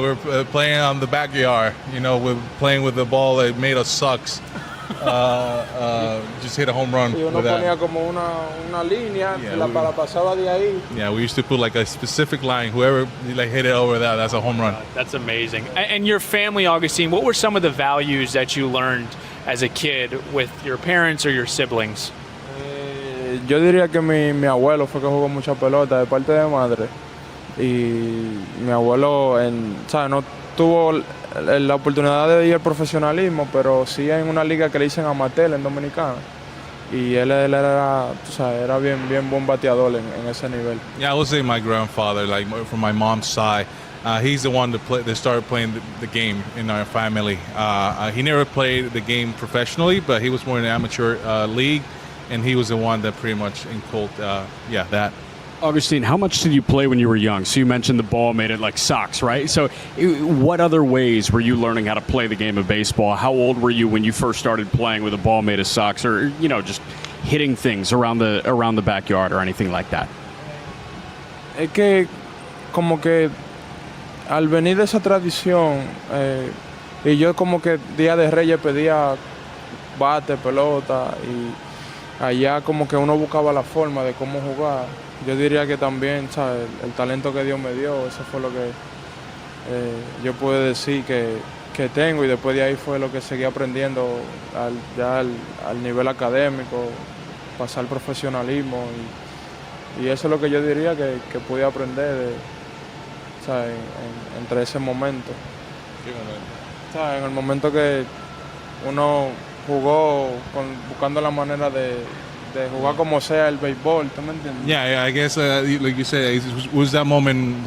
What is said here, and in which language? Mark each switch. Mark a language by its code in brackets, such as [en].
[en] We're playing on the backyard. We're playing with the ball that made us sucks. Just hit a home run. [es] Y uno ponía como una línea, la pasaba de ahí. [en] Yeah, we used to put like a specific line. Whoever hit it over that's a home run. That's amazing. And your family, Agustín, what were some of the values that you learned as a kid with your parents or your siblings? [es] Yo diría que mi abuelo fue que jugó mucha pelota de parte de madre. Y mi abuelo, ¿sabes? No tuvo la oportunidad de ir al profesionalismo, pero sí en una liga que le dicen amateur en Dominicana. Y él era, ¿sabes? Era bien buen bateador en ese nivel. [en] Yeah, I would say my grandfather, like from my mom's side, he's the one that started playing the game in our family. He never played the game professionally, but he was more in an amateur league, and he was the one that pretty much inculcated, that. Agustín, how much did you play when you were young? So you mentioned the ball made it like socks, right? So what other ways were you learning how to play the game of baseball? How old were you when you first started playing with a ball made of socks, or just hitting things around the backyard or anything like that? [es] Es que como que al venir de esa tradición, y yo como que Día de Reyes pedía bate, pelota, y allá como que uno buscaba la forma de cómo jugar. Yo diría que también, ¿sabes? El talento que Dios me dio, eso fue lo que yo puedo decir que tengo, y después de ahí fue lo que seguí aprendiendo al nivel académico, pasar al profesionalismo, y eso es lo que yo diría que pude aprender ¿sabes? Entre ese momento. ¿Sabes? En el momento que uno jugó buscando la manera de jugar como sea el béisbol, ¿tú me entiendes? [en] Yeah, I guess like you said, it was that moment.